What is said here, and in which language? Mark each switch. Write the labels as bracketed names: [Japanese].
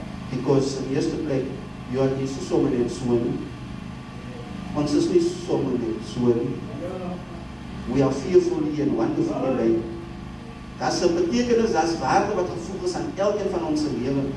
[Afrikaans] Because in die eerste plek, jy is nie sommer net so nie. Ons is nie sommer net so nie. [English] We are fearfully and wonderfully made. [Afrikaans] Daar is 'n betekenis, daar is waarde wat gevoeg is aan elkeen van ons lewe.